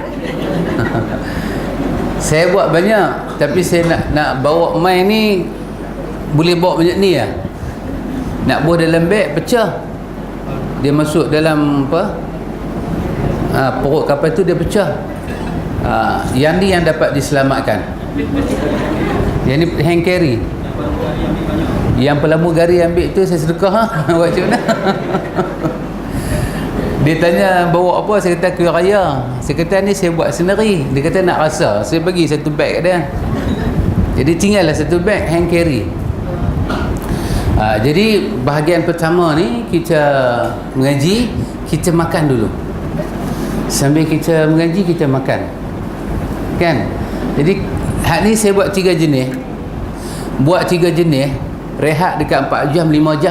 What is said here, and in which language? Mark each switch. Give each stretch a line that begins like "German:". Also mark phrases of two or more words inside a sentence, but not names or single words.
Malay: Saya buat banyak, tapi saya nak bawa mai ni, boleh bawa banyak ni lah. Nak buah dalam beg, pecah. Dia masuk dalam perut kapal tu, dia pecah. Yang ni yang dapat diselamatkan. Yang ni
English: hand carry.
Malay: Yang pelamugari ambil tu saya sedekah. Buat macam mana? Dia tanya bawa apa, saya kata kuih raya. Saya kata ni saya buat sendiri. Dia kata nak rasa, saya bagi satu beg dia. Jadi tinggallah satu beg
English: hand carry.
Malay: Jadi bahagian pertama ni kita mengaji, kita makan dulu. Sambil kita mengaji, kita makan, kan? Jadi hak ni saya buat 3 jenis. Buat 3 jenis, rehat dekat 4 jam, 5 jam.